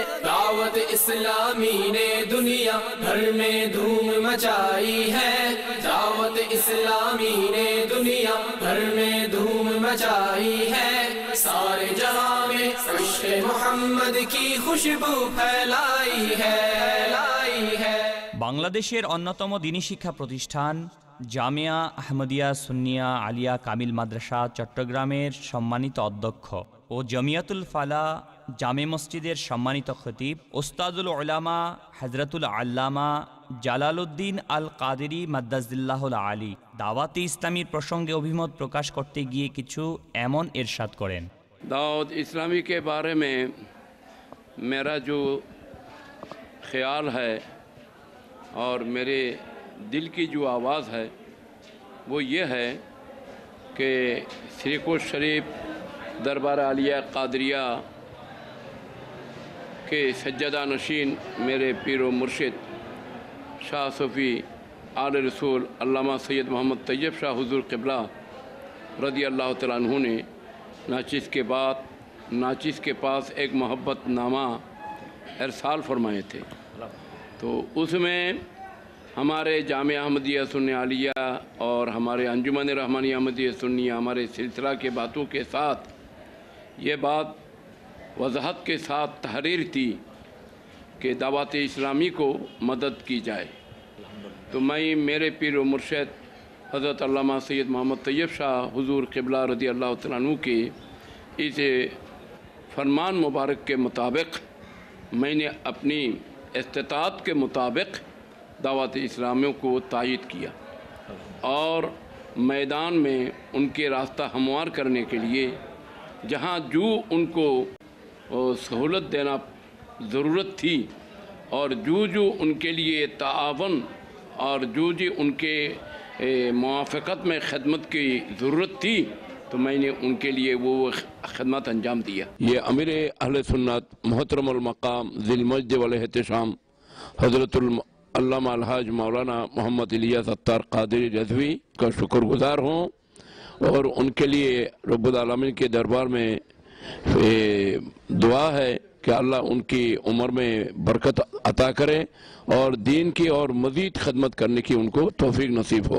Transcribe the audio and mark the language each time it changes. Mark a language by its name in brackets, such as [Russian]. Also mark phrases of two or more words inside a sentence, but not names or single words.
[Urdu] دعوت اسلامی نے دنیا بھر میں دھوم مچائی ہے، دعوت اسلامی نے دنیا بھر میں دھوم مچائی ہے، سارے جہاں میں عشق محمد کی خوشبو پھیلائی ہے. [Bangla] বাংলাদেশের অন্যতম দ্বীনি শিক্ষা প্রতিষ্ঠান জামিয়া আহমদিয়া সুন্নিয়া আলিয়া কামিল মাদ্রাসা চট্টগ্রামের সম্মানিত অধ্যক্ষ ও জমিয়াতুল ফালা জামে মসজিদের সম্মানিত খতিব ওস্তাদুল উলামা হযরতুল আল্লামা জালালউদ্দিন আল কাদেরী [Arabic] مد ظله العالي [Bangla] দাওয়াতে ইসলামীর প্রসঙ্গে অভিমত প্রকাশ করতে গিয়ে কিছু এমন ইরশাদ করেন। [Urdu] دعوت اسلامی کے بارے میں میرا جو خیال ہے اور میرے دل کی جو آواز ہے وہ یہ ہے کہ سری کوٹ شریف دربار عالیہ قادریہ کے سجادہ نشین میرے پیر و مرشد شاہ صوفی آل رسول علامہ سید محمد طیب شاہ حضور قبلہ [Arabic] رضي الله تعالى عنه [Urdu] نے ناچیز کے پاس ایک محبت نامہ ارسال فرمائے تھے. تو اس میں ہمارے جامعہ احمدیہ سنی عالیہ اور ہمارے انجمن رحمانی احمدیہ سنی ہمارے سلسلہ کے باتوں کے ساتھ یہ بات وضاحت کے ساتھ تحریر تھی کہ دعوت اسلامی کو مدد کی جائے. تو میں میرے پیر و مرشد حضرت علامہ سید محمد طیب شاہ حضور قبلہ [Arabic] رضي الله تعالى عنه [Urdu] کے اس فرمان مبارک کے مطابق میں نے اپنی استطاعت کے مطابق دعوت اسلامیوں کو تائید کیا اور میدان میں ان کے راستہ ہموار کرنے کے لیے جہاں جو ان کو سہولت دینا ضرورت تھی اور جو ان کے لیے تعاون اور جو ان کے موافقت میں خدمت کی ضرورت تھی تو میں نے ان کے لیے وہ خدمت انجام دیا. یہ امیر اہل سنت محترم المقام [Arabic] ذي المجد والاحتشام [Urdu] حضرت العلامہ الحاج مولانا محمد الیاس عطار قادری رضوی کا شکر گزار ہوں اور ان کے لیے رب العالمین کے دربار میں دعا ہے کہ اللہ ان کی عمر میں برکت عطا کرے اور دین کی اور مزید خدمت کرنے کی ان کو توفیق نصیب ہو.